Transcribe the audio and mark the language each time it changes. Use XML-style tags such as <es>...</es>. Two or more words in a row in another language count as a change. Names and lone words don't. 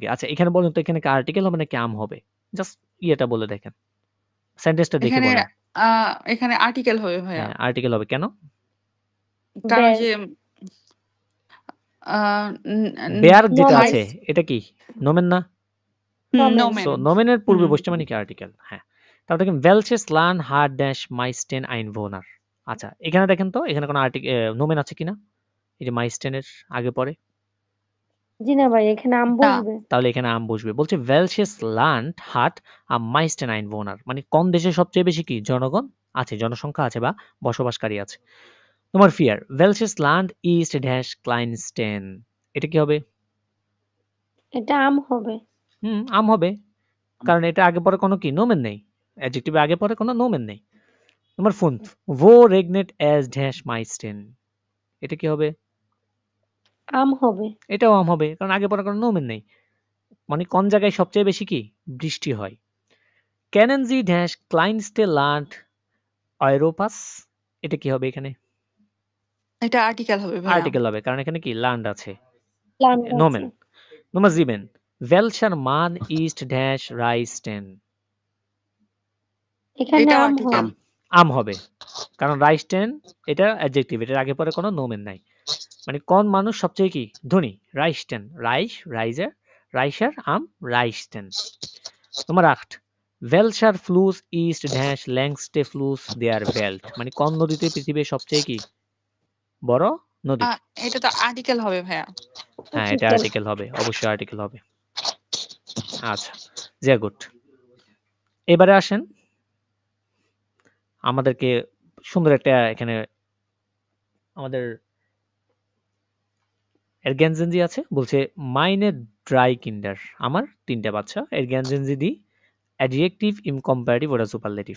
<bn>আচ্ছা এখানে বলেন তো এখানে কি আর্টিকেল হবে নাকি আম হবে, জাস্ট ইয়েটা বলে দেখেন, সেন্টেন্সটা দেখে এখানে বলেন। এখানে আর্টিকেল হবে ভাইয়া। হ্যাঁ আর্টিকেল হবে, কেন? কারণ der যে বেয়ার যেটা nomen আছে এটা কি নোমেন না? nomen সো নোমেন। নোমেনের পূর্বে বসছে মানে কি আর্টিকেল। হ্যাঁ, তারপর দেখেন</bn> <de>welches Land hat dash meisten Einwohner।</de> <bn>আচ্ছা এখানে দেখেন তো এখানে কোনো নোমেন আছে কিনা, এই যে মাইস্টেনের আগে পরে, জি না ভাই এখানে আম না। বসবে</bn> <de>তাহলে এখানে আম বসবে। বলছে welches Land hat am meisten Einwohner,</de> <bn>মানে কোন দেশে সবচেয়ে বেশি কি জনগণ আছে, জনসংখ্যা আছে বা বসবাসকারী আছে।</bn> <de>তোমার ফিয়ার welches Land ist dash kleinsten,</de> <bn>এটা কি হবে? এটা আম হবে আম হবে, কারণ এটা আগে পরে কোনো কি নোমেন নেই, অ্যাডজেক্টিভে আগে পরে কোনো নোমেন নেই।</bn> <de>Nummer 5. Wo regnet es dash meisten,</de> <bn>এটা কি হবে? আম হবে এটাও আম হবে, কারণ আগে পরে কোনো নোমেন নেই, মানে কোন জায়গায় সবচেয়ে বেশি কি বৃষ্টি হয়।</bn> <de>Kennen Sie dash kleinste Land Europas,</de> <bn>এটা কি হবে এখানে? এটা আর্টিকেল হবে ভাইয়া। আর্টিকেল হবে, কারণ এখানে কি land আছে, প্লান্ট আছে নোমেন। Nummer 7.</bn> <de>Welcher Mann ist dash reisten,</de> <bn>এখানে এটাও আম আর্টিকেল। হবে আম হবে, কারণ রাইস্টেন এটা অ্যাডজেক্টিভ, এটার আগে পরে কোনো নোমেন নাই, মানে কোন মানুষ সবচেয়ে কি ধনী, রাইস্টেন, রাইস রাইজার রাইসার</bn> <de>am reichsten. Nummer 8. Welcher Fluss ist dash längste Fluss der Welt,</de> <bn>মানে কোন নদীতে পৃথিবীর সবচেয়ে কি বড় নদী? এটা তো আর্টিকেল হবে ভাইয়া। হ্যাঁ এটা আর্টিকেল হবে, অবশ্যই আর্টিকেল হবে। আচ্ছা যে গুড, এবারে আসেন আমাদেরকে সুন্দর একটা এখানে আমাদের এরগ্যানজেনজি আছে, বলছে</bn> <de>meine drei Kinder,</de> <bn>আমার 3টা বাচ্চা,</bn> <de>ergänzen Sie die Adjektive,</de> <bn>ইনকম্পারেটিভ, ওটা সুপারলেটিভ।</bn>